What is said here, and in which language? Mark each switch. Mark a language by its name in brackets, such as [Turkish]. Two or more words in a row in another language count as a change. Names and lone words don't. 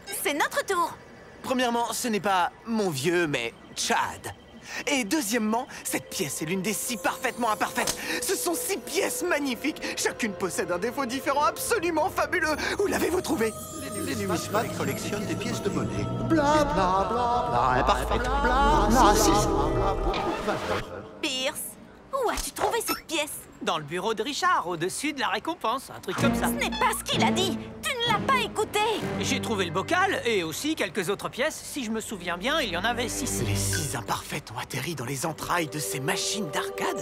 [French] C'est notre tour. Premièrement, ce n'est pas mon vieux, mais Chad. Et deuxièmement, cette pièce est l'une des 6 parfaitement imparfaites. Ce sont 6 pièces magnifiques. Chacune possède un défaut différent absolument fabuleux. Où l'avez-vous trouvé? Les numismates collectionnent des pièces de monnaie. Bla bla bla bla, imparfaite. Bla bla, c'est ça. Pierce, où as-tu trouvé cette pièce? Dans le bureau de Richard, au-dessus de la récompense, un truc comme ça. Ce n'est pas ce qu'il a dit. Tu ne l'as pas écouté. J'ai trouvé le bocal et aussi quelques autres pièces. Si je me souviens bien, il y en avait 6. Les 6 imparfaites ont atterri dans les entrailles de ces machines d'arcade.